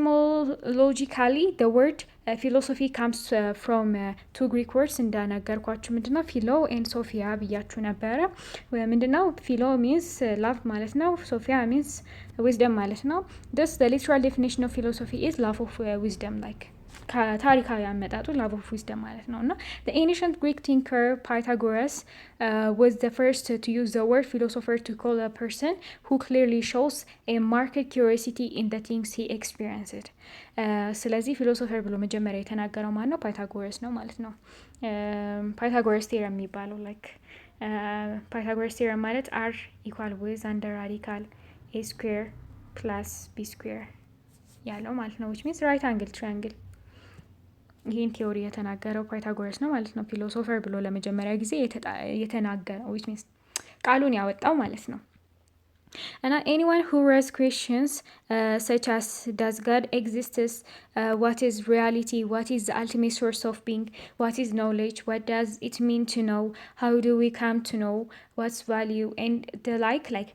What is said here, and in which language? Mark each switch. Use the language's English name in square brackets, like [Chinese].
[English] Etymologically the word philosophy comes from two Greek words [Amharic] እንደነገርኳችሁ ምንድነው ፊሎ [English] and ሶፊያ [Amharic] ብያችሁ ነበረ። ምንድነው ፊሎ [English] means love ማለት ነው። ሶፊያ means wisdom ማለት ነው። thus the literal definition of philosophy is love of wisdom, like [Amharic] ከታሪካዊ አመጣጡ [English] love of wisdom ማለት ነው። እና the ancient Greek thinker Pythagoras was the first to use the word philosopher to call a person who clearly shows a marked curiosity in the things he experienced. [Amharic] ስለዚህ ፊሎሶፈር ብሎ መጀመሪያ የተናገረው ማን ነው? ፓይታጎረስ ነው ማለት ነው። ፓይታጎረስ ቴረም የሚባለው ላይክ ፓይታጎረስ ቴረም ማለት አር ኢኳል ዊዝ አንደር ራዲካል ኤ ስኩዌር ፕላስ ቢ ስኩዌር ያለው ማለት ነው። [English] which means right angle triangle [Amharic] ይህን ቲዮሪ የተናገረው ፓይታጎረስ ነው ማለት ነው። ፊሎሶፈር ብሎ ለመጀመሪያ ጊዜ የተናገረው which means ቃሉን ያወጣው ማለት ነው። [English] And anyone who raises questions such as does God exist, what is reality, what is the ultimate source of being, what is knowledge, what does it mean to know, how do we come to know, what's value, and the like